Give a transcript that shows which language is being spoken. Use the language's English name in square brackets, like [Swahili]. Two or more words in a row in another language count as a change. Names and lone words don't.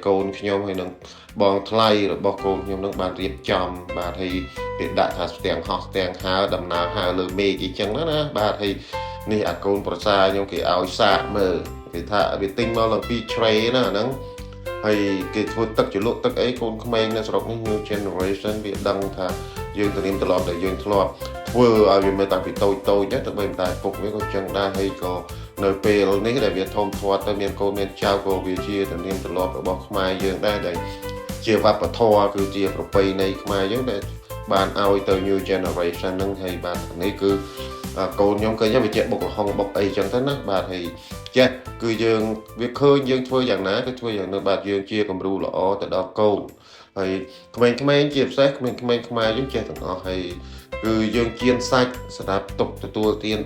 [Khmer] កូនខ្ញុំហើយនឹងបងថ្លៃរបស់កូនខ្ញុំនឹងបានរៀបចំបាទហើយគេដាក់ថាស្ទាំងហោះស្ទាំងហើរដំណើរហើរលើ មេឃអីចឹងណាបាទហើយនេះអាកូនប្រសាខ្ញុំគេឲ្យសាកមើលគេថាវាទិញមកឡើងពី tray ណា ហ្នឹងហើយគេធ្វើទឹកជ្រលក់ទឹកអីកូនក្មេងនៅស្រុកនេះ [English] new generation [Khmer] វាដឹងថាយើងទៅរៀនត្រឡប់ដែលយើងធ្លាប់ធ្វើឲ្យវាមើលតាំងពីតូចទៅបីមិនតែពុកវាក៏ចឹងដែរហើយក៏នៅពេលនេះដែលវាធំធាត់ទៅមានកូនមានចៅក៏វាជាទំនៀមទម្លាប់របស់ខ្មែរយើងដែរដែលជាវប្បធម៌គឺជាប្រពៃណីខ្មែរយើងដែលបានឲ្យទៅ [English] new generation [Khmer] ហ្នឹងហើយបាទនេះគឺ កូនខ្ញុំឃើញវាចេះបុកល្ហុងបុកអីចឹងទៅណាបាទហើយចេះគឺយើងវាឃើញយើងធ្វើយ៉ាងណាគឺធ្វើយ៉ាងនោះបាទយើងជាគំរូល្អទៅដល់កូនហើយក្មេងៗជាពិសេសក្មេងៗខ្មែរយើងចេះទាំងអស់ហើយគឺយើងជៀនសាច់សម្រាប់ទុកទទួលទាន